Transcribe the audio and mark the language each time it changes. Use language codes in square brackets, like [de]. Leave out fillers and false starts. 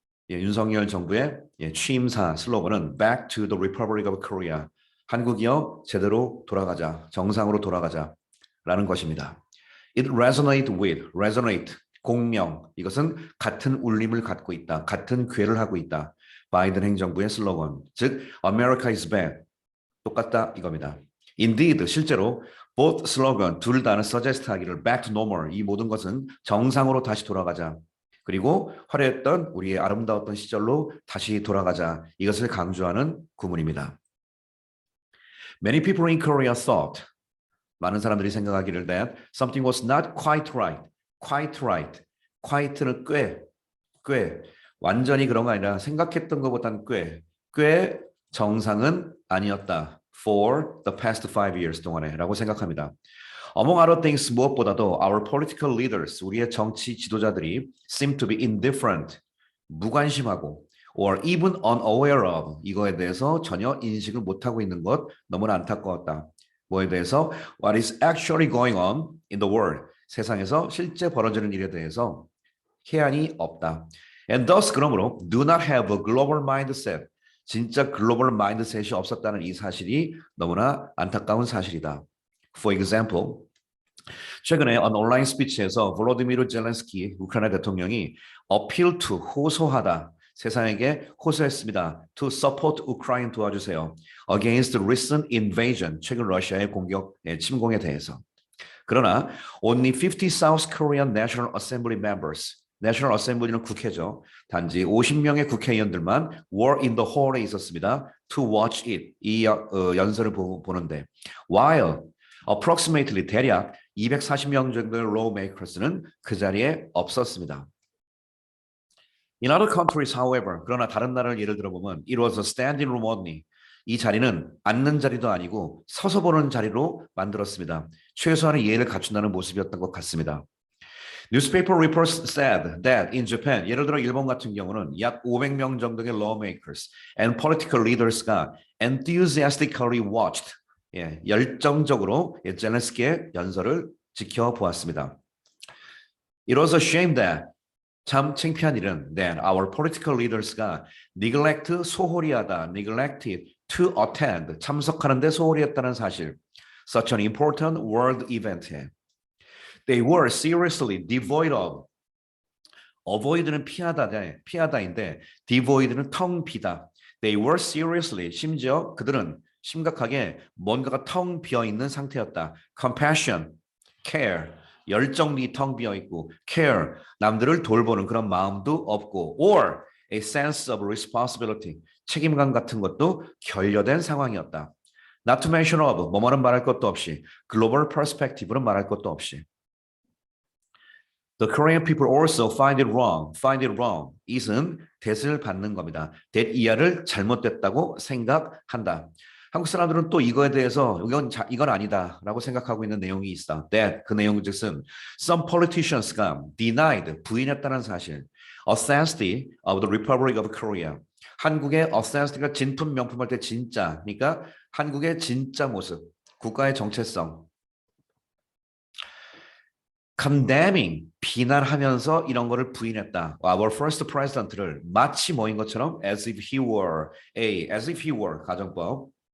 [ko] 윤석열 정부의 취임사 슬로건은 [en] Back to the Republic of Korea. [ko] 한국이여 제대로 돌아가자, 정상으로 돌아가자 라는 것입니다. [en] It resonate, 공명. [ko] 이것은 같은 울림을 갖고 있다, 같은 궤를 하고 있다. 바이든 행정부의 슬로건, 즉 [en] America is back, [ko] 똑같다 이겁니다. [en] Indeed, [ko] 실제로 [en] both slogan, [ko] 둘 다는 suggest하기를 [en] back to normal, [ko] 이 모든 것은 정상으로 다시 돌아가자, 그리고 화려했던 우리의 아름다웠던 시절로 다시 돌아가자, 이것을 강조하는 구문입니다. [en] Many people in Korea thought, [ko] 많은 사람들이 생각하기를 [en] that something was not quite right, [ko] quite는 꽤 완전히 그런 거 아니라 생각했던 것보다는 꽤 정상은 아니었다. [en] For the past 5 years [ko] 동안에 라고 생각합니다. [en] Among other things, [ko] 무엇보다도 [en] our political leaders, [ko] 우리의 정치 지도자들이 [en] seem to be indifferent, [ko] 무관심하고 [en] or even unaware of, [ko] 이거에 대해서 전혀 인식을 못하고 있는 것 너무나 안타까웠다. 뭐에 대해서? [en] What is actually going on in the world, [ko] 세상에서 실제 벌어지는 일에 대해서 해안이 없다. [en] And thus, [ko] 그러므로 [en] do not have a global mindset, [ko] 진짜 글로벌 마인드셋이 없었다는 이 사실이 너무나 안타까운 사실이다. [en] For example, [ko] 최근에 온라인 스피치에서 볼로디미르 젤렌스키 우크라이나 대통령이 [en] appeal to, [ko] 호소하다, 세상에게 호소했습니다. [en] To support Ukraine, 도와주세요. Against the recent invasion, [ko] 최근 러시아의 침공에 대해서. [en] 그러나 only 50 South Korean National Assembly members, 내셔널 어셈블리는 국회죠. [ko] 단지 50명의 국회의원들만 [en] were in the hall [ko] 에 있었습니다. [en] To watch it, [ko] 이 연설을 보는데 [en] while approximately [ko] 대략 240명 정도의 lawmakers는 그 자리에 없었습니다. [en] In other countries, however, [ko] 그러나 다른 나라를 예를 들어보면 [en] it was a standing room only. [ko] 이 자리는 앉는 자리도 아니고 서서 보는 자리로 만들었습니다. 최소한의 예의를 갖춘다는 모습이었던 것 같습니다. [en] Newspaper reports said that in Japan, [ko] 예를 들어 일본 같은 경우는 약 500명 정도의 [en] lawmakers and political leaders [ko] 가 [en] enthusiastically watched, [ko] 열정적으로 젤렌스키의 연설을 지켜보았습니다. [en] It was a shame that, [ko] 참 창피한 일은 [en] that our political leaders가 [ko] 소홀히 하다, [en] neglected to attend, [ko] 참석하는데 소홀히 했다는 사실, [en] such an important world event에 They were seriously devoid of. [ko] avoid는 피하다인데 devoid는 텅 비다. [en] They were seriously, [ko] 심지어 그들은 심각하게 뭔가가 텅 비어 있는 상태였다. [en] Compassion, care, [ko] 열정이 텅 비어 있고 care, 남들을 돌보는 그런 마음도 없고 [en] or a sense of responsibility, [ko] 책임감 같은 것도 결여된 상황이었다. [en] Not to mention of, [ko] 뭐뭐는 말할 것도 없이 [en] global perspective는 말할 것도 없이 The Korean people also find it wrong. [ko] it은 that을 받는 겁니다. that 이하를 잘못됐다고 생각한다. 한국 사람들은 또 이거에 대해서 이건 아니다라고 생각하고 있는 내용이 있어. that 그 내용 즉슨 some politicians가 denied 부인했다는 사실. [en] authenticity of the Republic of Korea. [ko] 한국의 authenicity가 진품 명품할 때 진짜, 그러니까 한국의 진짜 모습, 국가의 정체성. condemning, 비난하면서 이런 거를 부인했다. Our first president를 마치 뭐인 것처럼 [en] as if he were [ko] 가정법.